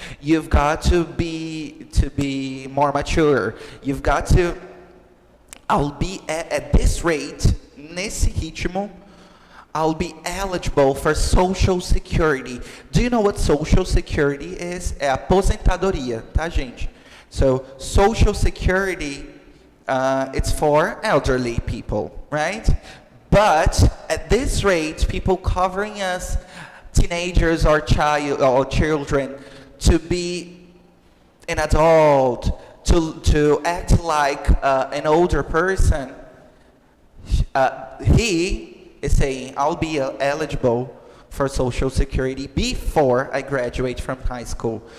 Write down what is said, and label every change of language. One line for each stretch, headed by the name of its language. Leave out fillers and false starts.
English: You've got to be more mature. You've got to. I'll be at this rate,
Portuguese: nesse ritmo,
English: I'll be eligible for Social Security. Do you know what Social Security is?
Portuguese: É aposentadoria, tá, gente?
English: So, Social Security, it's for elderly people, right? But at this rate, people covering us, teenagers or children, to be an adult, to act like an older person, he is saying, I'll be eligible for Social Security before I graduate from high school.